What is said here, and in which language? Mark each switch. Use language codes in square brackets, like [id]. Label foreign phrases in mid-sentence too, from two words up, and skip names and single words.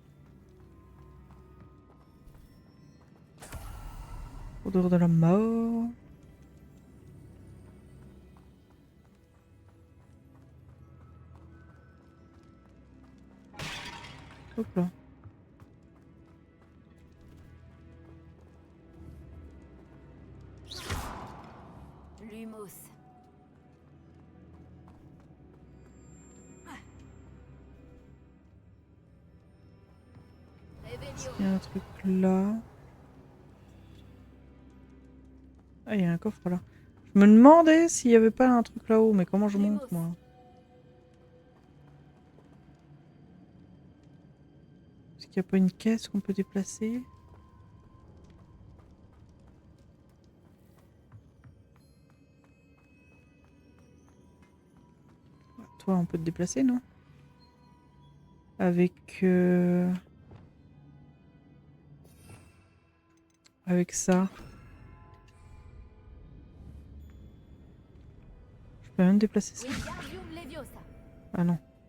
[fr] Odeur de la mort. Hop là. Lumos. Revelio. Il y a un truc là. Ah, il y a un coffre là. Je me demandais s'il n'y avait pas un truc là-haut, mais comment je monte moi? Est-ce qu'il n'y a pas une caisse qu'on peut déplacer? Toi, on peut te déplacer, non? Avec... Avec ça. Je peux même déplacer ça. Wingardium Leviosa. Ah non.